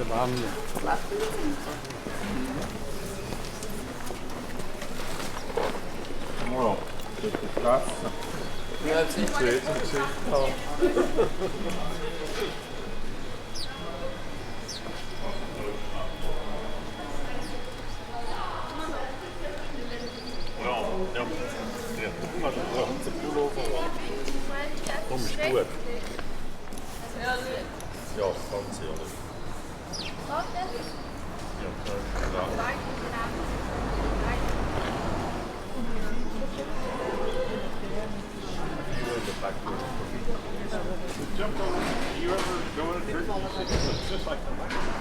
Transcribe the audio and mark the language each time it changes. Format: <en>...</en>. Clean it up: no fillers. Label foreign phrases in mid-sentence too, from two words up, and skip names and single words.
<pt>Wow, que graça.</pt> <it>Grazie. Sì, sì, sì. Oh.</it> <de>Ja, guck mal, da haben sie Pullover. Darum ist gut. Ja, ganz ehrlich. Ja, klar.</de> <en>Jump over. You ever go in a trip? It's just like the</en>